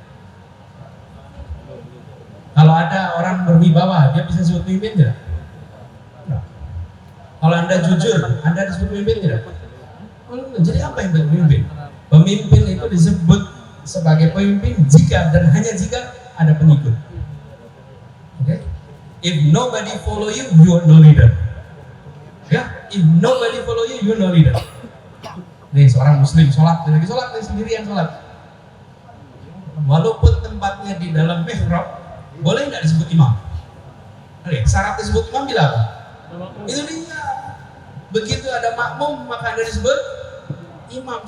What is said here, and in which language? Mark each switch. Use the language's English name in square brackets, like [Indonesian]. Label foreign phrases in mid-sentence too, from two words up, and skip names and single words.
[Indonesian] Kalau ada orang berwibawa, dia bisa disebut pemimpin tidak? Kalau Anda jujur, Anda disebut pemimpin tidak? Jadi apa yang pemimpin? Pemimpin itu disebut sebagai pemimpin jika dan hanya jika ada pengikut. [English] Okay? If nobody follow you, you are no leader. Ya, if nobody follow you, you are no leader. [Indonesian] Nih seorang muslim sholat, lagi sholat, dia sendirian sholat. Walaupun tempatnya di dalam mihrab, boleh nggak disebut imam? Oke, syarat disebut imam bila apa? Itu dia. Begitu ada makmum, maka Anda disebut imam.